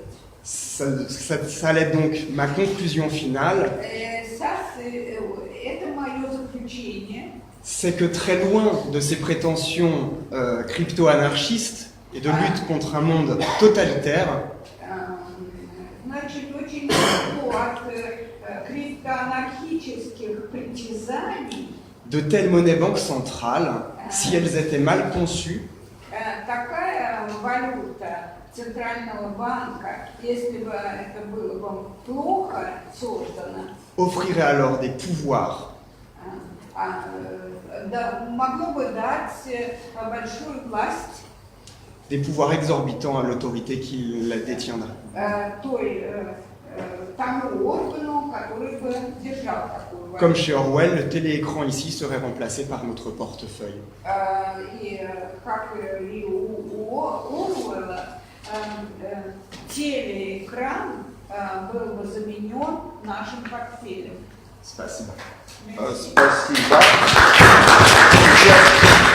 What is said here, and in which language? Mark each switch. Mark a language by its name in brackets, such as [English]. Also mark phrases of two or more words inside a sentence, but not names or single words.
[French] Ça allait donc ma conclusion finale. [Russian] Это мое заключение. [French] C'est que très loin de ces prétentions crypto-anarchistes et de lutte contre un monde totalitaire, [Russian] Значит, очень далеко от криптоанархических притязаний. [French] De telles monnaies banques centrales, si elles étaient mal conçues, [Russian] Такая валюта Центрального банка, если бы это было бы плохо создано, [French] offrirait alors des pouvoirs [Russian] могло бы дать большую власть [French] des pouvoirs exorbitants à l'autorité qui la détiendrait. [Russian] Тому органу, который бы держал такую валюту. [French] Comme chez Orwell, le téléécran ici serait remplacé par notre portefeuille. [Russian] И как и у Оруэлла, телеэкран был бы заменен нашим портфелем. Спасибо. Спасибо.